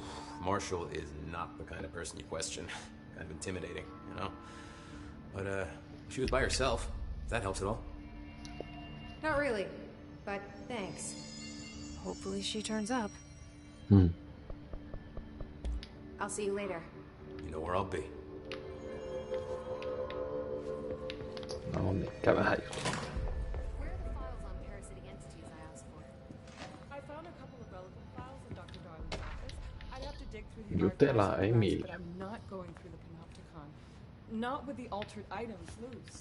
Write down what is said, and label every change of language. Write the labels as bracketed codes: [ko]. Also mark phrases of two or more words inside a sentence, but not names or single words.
[en] Marshall is not the kind of person you question. Kind of intimidating, you know? But, she was by herself. If that helps at all. Not really, but thanks. Hopefully she turns up. I'll see you later. You know where I'll be. [fi] No niin, käydään jo. Jutellaan ei millään. [en] Not with the altered items loose.